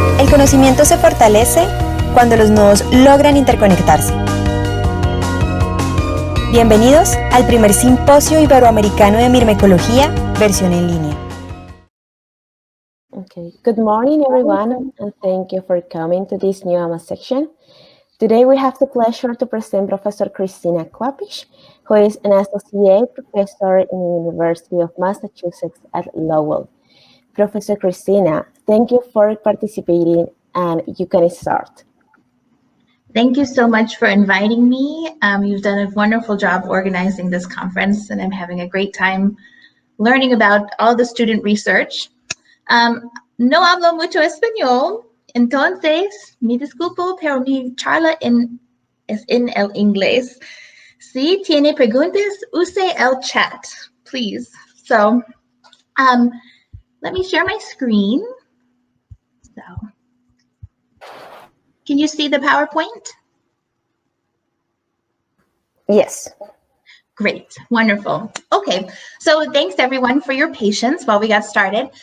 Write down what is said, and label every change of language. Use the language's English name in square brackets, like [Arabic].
[Spanish] conocimiento se fortalece cuando los nodos logran interconectarse. Bienvenidos al primer simposio iberoamericano de mirmecología, versión en línea. [English] Okay, good morning everyone, and thank you for coming to this new AMA section. Today we have the pleasure to present Professor Christina Kwapich, who is an associate professor in the University of Massachusetts at Lowell. Professor Christina, thank you for participating, and you can start. Thank you so much for inviting me. You've done a wonderful job organizing this conference, and I'm having a great time learning about all the student research. [Spanish] No hablo mucho español, entonces me disculpo, pero mi charla es en el inglés. Si tiene preguntas, use el chat, please. [English] So, let me share my screen. So, can you see the PowerPoint? Yes. Great, wonderful. Okay, so thanks everyone for your patience while we got started.